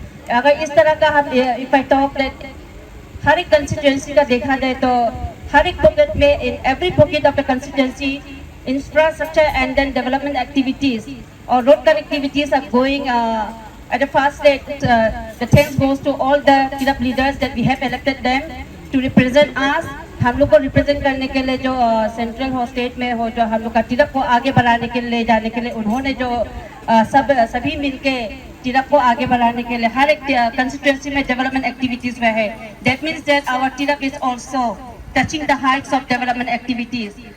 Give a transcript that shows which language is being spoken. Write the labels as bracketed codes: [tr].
[hi] अगर इस तरह का हम [en] if I talk that [hi] हर एक कंस्टिट्यूएंसी का देखा जाए तो हर एक पॉकेट में [en] In every pocket of the constituency infrastructure and then development activities or road connectivities are going at a fast rate. The thanks goes to all the Tirap leaders that we have elected them to represent us. [hi] हम लोग को represent करने के लिए जो central हो state में हो, जो हम लोग का टिरप को आगे बढ़ाने के लिए जाने के लिए उन्होंने जो सभी मिलके टिरप को आगे बढ़ाने के लिए हर एक कंस्टिट्यूएंसी में डेवलपमेंट एक्टिविटीज में है। [en] That means that our Tirap is also touching the heights of development activities.